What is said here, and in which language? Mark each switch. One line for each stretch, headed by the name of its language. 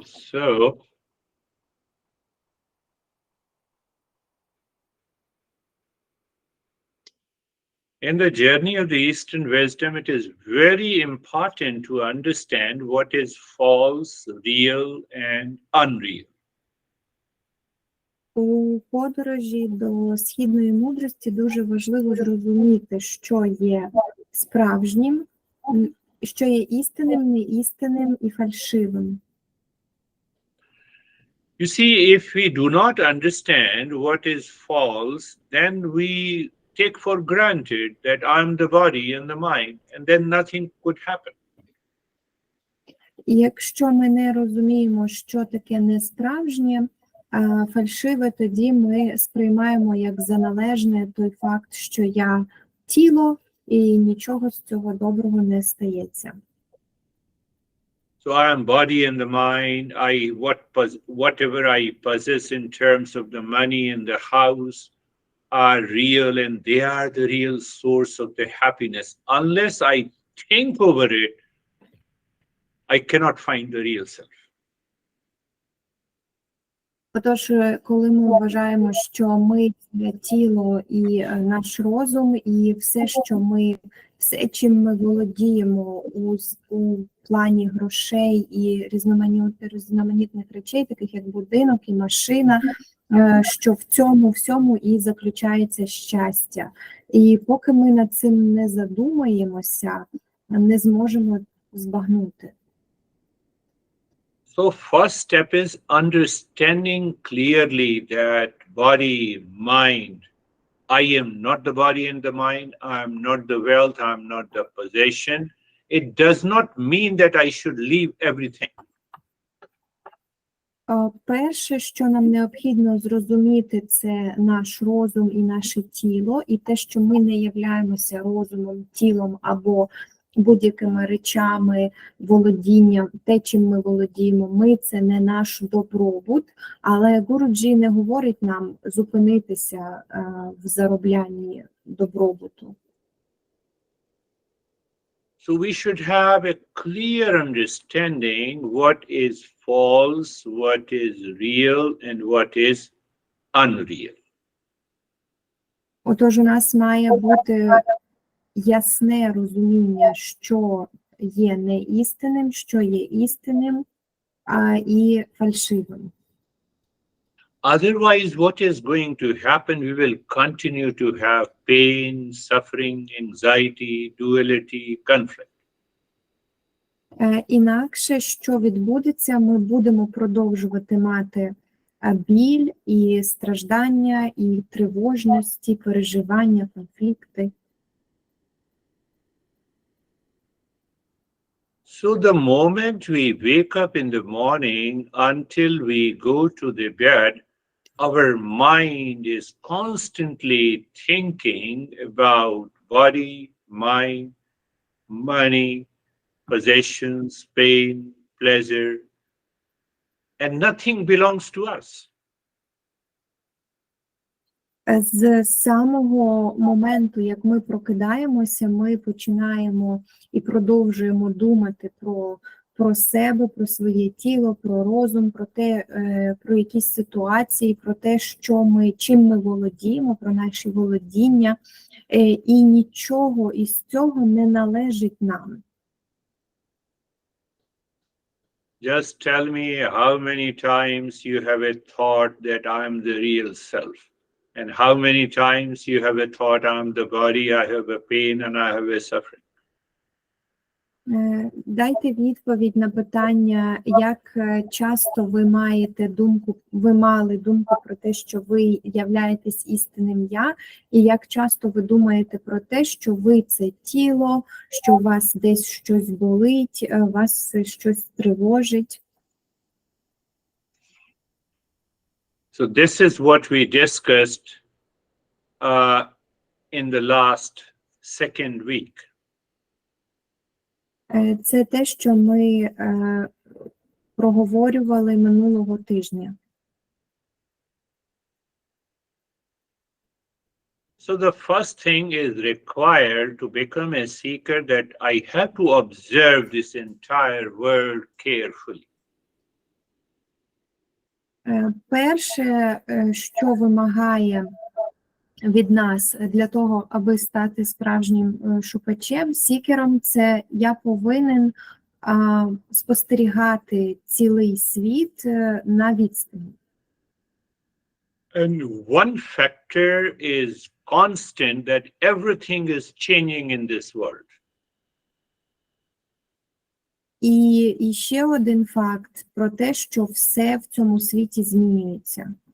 English: So, in the journey of the Eastern wisdom, it is very important to understand what is false, real, and unreal.
Ukrainian: У подорожі до східної мудрості дуже важливо зрозуміти, що є справжнім, що є істинним, неістинним і фальшивим.
English: You see, if we do not understand what is false, then we take for granted that I'm the body and the mind, and then nothing could happen.
Ukrainian: І якщо ми не розуміємо, що таке несправжнє, а фальшиве, тоді ми сприймаємо як за належне той факт, що я тіло, і нічого з цього доброго не стається.
English: So I am body and the mind. Whatever I possess in terms of the money and the house are real, and they are the real source of the happiness. Unless I think over it, I cannot find the real self.
Ukrainian: Отож, коли ми вважаємо, що ми – тіло і наш розум, і все, чим ми володіємо у плані грошей і різноманітних речей, таких як будинок і машина, що в цьому всьому і заключається щастя. І поки ми над цим не задумаємося, не зможемо збагнути.
English: So first step is understanding clearly that body, mind, I am not the body and the mind, I am not the wealth, I am not the possession. It does not mean that I should leave everything.
Ukrainian: Перше, що нам необхідно зрозуміти, це наш розум і наше тіло, і те, що ми не являємося розумом, тілом або будь-якими речами, володінням, те, чим ми володіємо, ми – це не наш добробут, але Гуруджі не говорить нам зупинитися в зароблянні добробуту.
English: So we should have a clear understanding what is false, what is real, and what is unreal.
Ukrainian: Отож, у нас має бути ясне розуміння, що є неістинним, що є істинним і фальшивим.
English: Otherwise, what is going to happen? We will continue to have pain, suffering, anxiety, duality, conflict.
Ukrainian: Інакше, що відбудеться, ми будемо продовжувати мати біль і страждання, і тривожності, переживання, конфлікти.
English: So the moment we wake up in the morning until we go to the bed, our mind is constantly thinking about body, mind, money, possessions, pain, pleasure, and nothing belongs to us.
Ukrainian: З самого моменту, як ми прокидаємося, ми починаємо і продовжуємо думати про себе, про своє тіло, про розум, про якісь ситуації, про те, чим ми володіємо, про наші володіння, і нічого із цього не належить нам.
English: Just tell me how many times you have a thought that I am the real self. And how many times you have a thought, I'm the body, I have a pain, and I have a suffering.
Ukrainian: Дайте відповідь на питання, як часто ви мали думку про те, що ви являєтесь істинним я, і як часто ви думаєте про те, що ви це тіло, що у вас десь щось болить, вас щось тривожить.
English: So this is what we discussed in the last second week.
Ukrainian: Це те, що ми проговорювали минулого тижня.
English: So the first thing is required to become a seeker, that I have to observe this entire world carefully.
Ukrainian: Перше, що вимагає від нас для того, аби стати справжнім шукачем, сікером, це я повинен спостерігати цілий світ на відстані.
English: And one factor is constant, that everything is changing in this world.
Ukrainian: І ще один факт про те, що все в цьому світі змінюється.